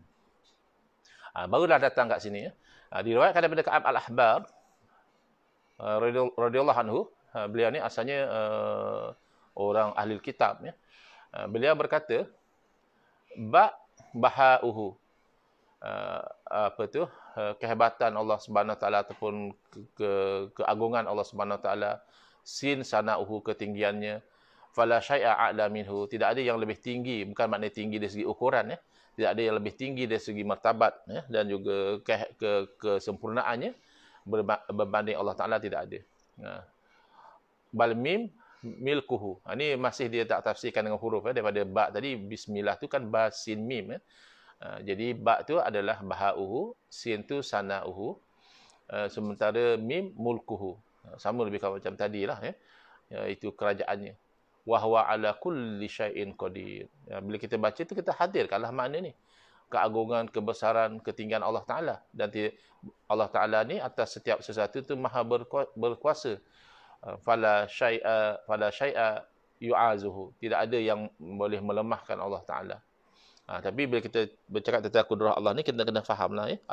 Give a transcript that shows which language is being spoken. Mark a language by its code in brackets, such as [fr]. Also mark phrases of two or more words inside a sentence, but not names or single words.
[ms] Barulah datang kat sini, ya. Diriwayatkan daripada Ka'ab Al-Ahbar [ar] رضي الله عنه. [ms] Beliau ni asalnya orang ahli kitab, ya. Beliau berkata, bahauhu, kehebatan Allah [ar] سبحانه وتعالى [ms] ataupun keagungan Allah [ar] سبحانه وتعالى, سين سناؤه, [ms] ketinggiannya, [ar] فلا شيء أعلى منه, [ms] tidak ada yang lebih tinggi, bukan makna tinggi dari segi ukuran, ya. Tidak ada yang lebih tinggi dari segi martabat, ya, dan juga kesempurnaannya berbanding Allah Taala, tidak ada. [ar] بل ميم ملكه. [ms] Ini masih dia tak tafsirkan dengan huruf, ya, daripada ba tadi bismillah tu kan [ar] با سين ميم, [ms] ya. Jadi ba tu adalah bahauhu, sin tu sanauhu, sementara [ar] ميم ملكه. [ms] Sama lebih kurang macam tadilah, ya. Itu kerajaannya. [ar] وهو على كل شيء قدير. [ms] Bila kita baca tu kita hadirkanlah makna ni. Keagungan, kebesaran, ketinggian Allah Taala, dan Allah Taala ni atas setiap sesuatu tu maha berkuasa. [ar] فلا شيء يعجزه. [ms] Tidak ada yang boleh melemahkan Allah Taala. Tapi bila kita bercakap tentang kudrah Allah ni, kita kena fahamlah, ya.